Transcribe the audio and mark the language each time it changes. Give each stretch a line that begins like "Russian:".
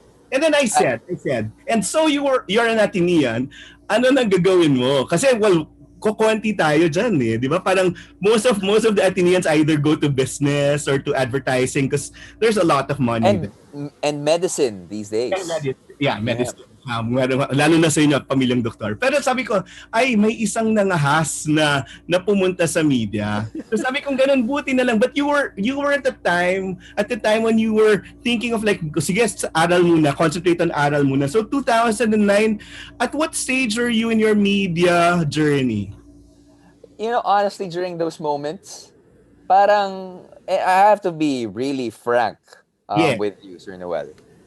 English: And then I said, and so you're an Atenean,
Filipino: ano nang gagawin mo? Kasi well, kukunti tayo dyan eh, di ba?
English: Parang most of the Ateneans either go to business or to advertising because there's a lot of money. And medicine these days.
Filipino: Yeah, medicine. Lalo na sa inyo, pamilyang doktor. Pero sabi ko, ay, may isang nangahas na pumunta sa media. So sabi ko, ganun, buti na lang.
English: But you were at the time when you were thinking of like,
Filipino: sige, aral muna,
English: concentrate on aral muna. So 2009, at what stage are you in your media journey? You know, honestly, during those moments, parang, I have to be really frank with you, Sir Noel.